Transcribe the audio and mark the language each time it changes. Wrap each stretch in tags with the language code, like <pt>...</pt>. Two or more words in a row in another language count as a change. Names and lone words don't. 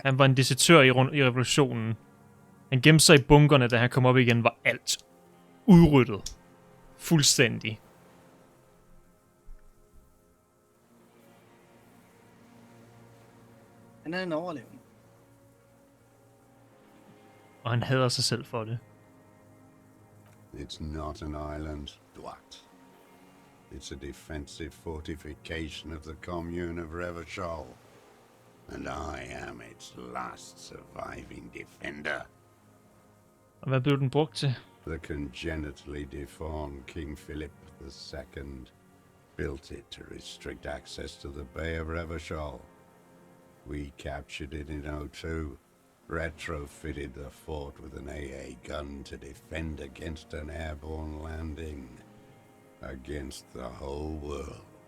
<da>Han var en desertør i revolutionen. Han gemte sig i bunkerne, da han kom op igen, var alt udryddet. Fuldstændig. Han er en overlevende. Og han hader sig selv for det.</da> <en>It's not an island, Dwight. It's a defensive fortification of the commune of Revachol. And I am its last surviving defender.</en> <da>Og hvad blev den brugt til?</da> <en>The congenitally deformed King Philip II built it to restrict access to the Bay of Revachol. We captured it in '02, retrofitted the fort with an AA gun to defend against an airborne landing, against the whole world.</en>